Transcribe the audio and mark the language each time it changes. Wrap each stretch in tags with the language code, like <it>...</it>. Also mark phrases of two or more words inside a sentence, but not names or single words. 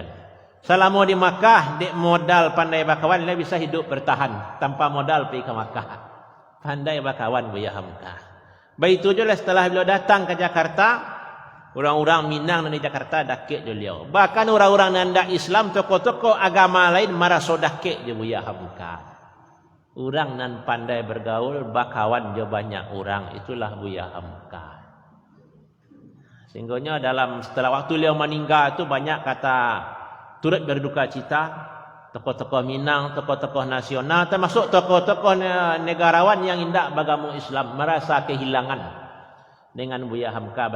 <id>Selama di Makkah, dia modal pandai bakawan, dia bisa hidup bertahan. Tanpa modal pergi ke Makkah. Pandai bakawan Buya Hamka. Baik itu juga setelah beliau datang ke Jakarta, orang-orang Minang di Jakarta dakik beliau. Bahkan orang-orang nanda Islam, tokoh-tokoh agama lain merasa dakik je Buya Hamka. Orang nan pandai bergaul, bakawan je banyak orang. Itulah Buya Hamka. Sehingga setelah waktu beliau meninggal itu banyak kata turut berduka cita. Tokoh-tokoh Minang, tokoh-tokoh nasional, termasuk tokoh-tokoh negarawan yang indak beragama Islam merasa kehilangan dengan Buya Hamka.</id>